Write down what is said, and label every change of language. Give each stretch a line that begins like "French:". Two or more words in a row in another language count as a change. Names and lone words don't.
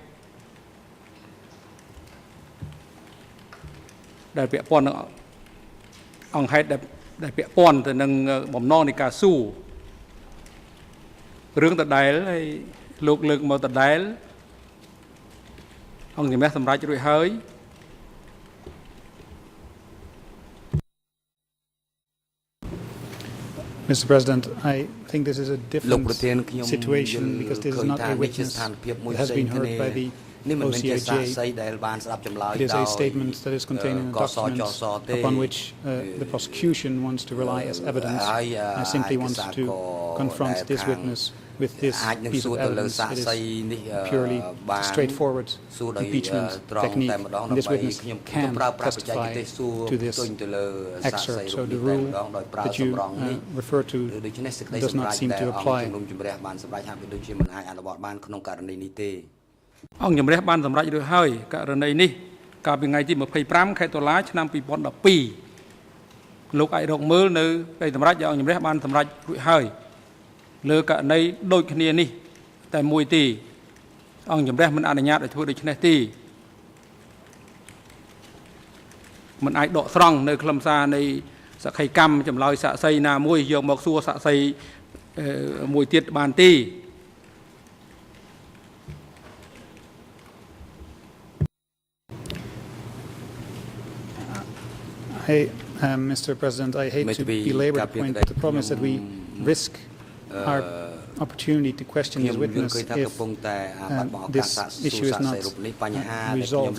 Khmer: ដែលពាក់ព័ន្ធនឹងអង្គហេតុដែលពាក់ព័ន្ធទៅនឹងបំណងនៃការស៊ូរឿងដដែលហើយលោកលើកមកដដែលអង្គជំនះសម្រាប់រួចហើយ
English: Mr. President, I think this is a different situation because this is not a witness that has been heard by the OCIJ. It is a statement that is contained in a document upon which the prosecution wants to rely as evidence. I simply want to confront this witness with this piece of evidence. It is purely straightforward impeachment technique. And this witness can testify to this excerpt. So the rule that you refer to does not seem to apply.
Khmer: អង្គជំរះបានសម្រេចរួចហើយករណីនេះកាលពីថ្ងៃទី25ខែតុលាឆ្នាំ2012លោកអាចរកមើលនៅពេលសម្រេចអង្គជំរះបានសម្រេចរួចហើយលើករណីដូចគ្នានេះតែមួយទេអង្គជំរះមិនអនុញ្ញាតឲ្យធ្វើដូច្នេះទេ មិនអាចដកស្រង់នៅខ្លឹមសារនៃសក្ខីកម្មចម្លើយសាក្សីណាមួយយកមកសួរសាក្សីមួយទៀតបានទេ
English: Hey, Mr. President, I hate to belabor the point, but the problem is that we risk our opportunity to question this witness if this issue is not resolved.